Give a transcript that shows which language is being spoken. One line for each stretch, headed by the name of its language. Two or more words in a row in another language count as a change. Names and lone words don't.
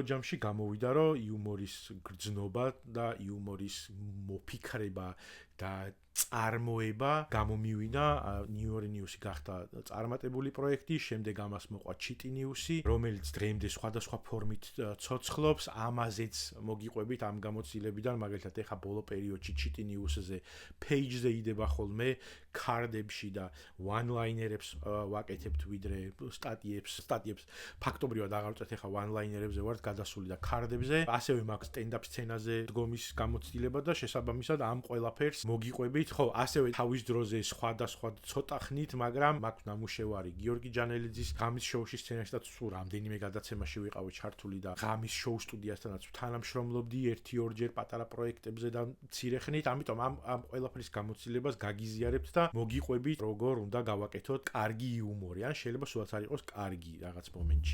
Georgian: ჯამში გამოვიდა რომ იუმორის გრძნობა და იუმორის მოფიქრება და წარმოება გამომივიდა ნიორი ნიუსი გახდა წარმატებული პროექტი, შემდეგ ამას მოყვა ჩიტი ნიუსი, რომელიც დღემდე სხვადასხვა ფორმით ცოცხლობს, ამაზეც მოგიყვებით ამ გამოცდილებიდან, მაგალითად ეხა ბოლო პერიოდში ჩიტი ნიუსზე page-ზე იდება ხოლმე card-ებში და one-linerებს ვაკეთებთ ვიდრე სტატიებს ფაქტობრივად აღარ ვწევთ ეხა one-linerებზე ვართ გადასული და card-ებზე, ასევე მაქვს stand-up სცენაზე დგომის გამოცდილება და შესაბამისად ამ ყველაფერს მოგიყვებით ხო, ასევე თავის დროზე სხვადასხვა ცოტა ხნით, მაგრამ მაქვს ნამუშევარი გიორგი ჯანელიძის ღამის შოუში სცენარისტად სულ რამდენიმე გადაცემაში ვიყავი ჩართული და ღამის შოუ სტუდიასთანაც თანამშრომლობდი 1-2 პატარა პროექტებზე და მცირე ხნით, ამიტომ ამ ყველაფრის გამოცდილებას გაგიზიარებთ და მოგიყვებით როგორ უნდა გავაკეთოთ კარგი იუმორი, ან შეიძლება სულაც არ იყოს კარგი რაღაც მომენტში.